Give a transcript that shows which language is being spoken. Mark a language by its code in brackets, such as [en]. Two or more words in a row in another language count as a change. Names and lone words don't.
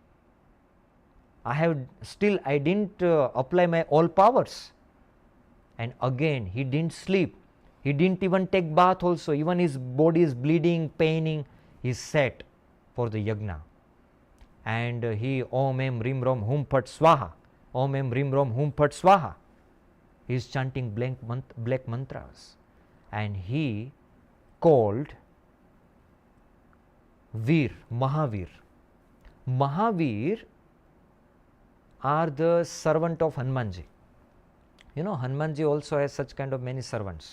[en] I didn't apply my all powers. And again, he didn't sleep. He didn't even take bath also. Even his body is bleeding, paining. He sat for the yajna. And he [sa] Om Em Rim Rom Hum Phat Swaha. Om Em Rim Rom Hum Phat Swaha. [en] He is chanting black mantras. And he called Veer, Mahavir. Mahavir are the servant of Hanumanji. You know, Hanumanji also has such kind of many servants.